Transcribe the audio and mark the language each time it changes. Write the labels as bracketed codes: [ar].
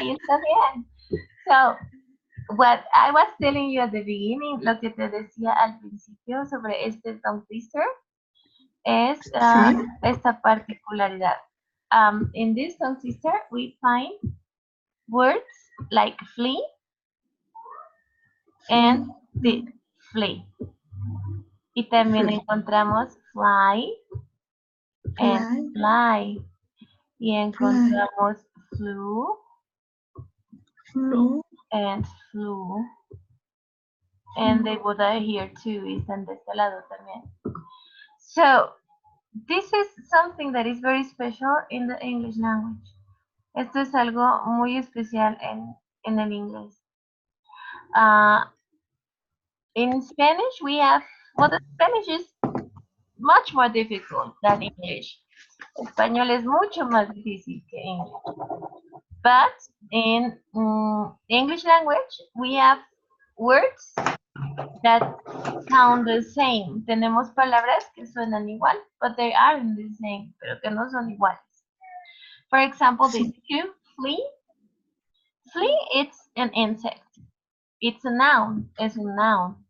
[es] Está bien. [en] So, what I was telling you at the beginning, [es] lo que te decía al principio sobre este tongue twister es Sí. esta particularidad. [en] In this tongue twister, we find words like flea and flee. [es] Y también encontramos [en] fly and fly. [es] Y encontramos [en] flew and flew. And they would are here too, [es] están de este lado también. [en] So, this is something that is very special in the English language. [es] Esto es algo muy especial en el inglés. [en] In Spanish, we have, well, the Spanish is much more difficult than English. [es] Español es mucho más difícil que English. [en] But in English language, we have words that sound the same. [es] Tenemos palabras que suenan igual, [en] but they aren't the same, [es] pero que no son iguales. [en] For example, this two, flea. Flea, it's an insect. It's a noun. It's a noun.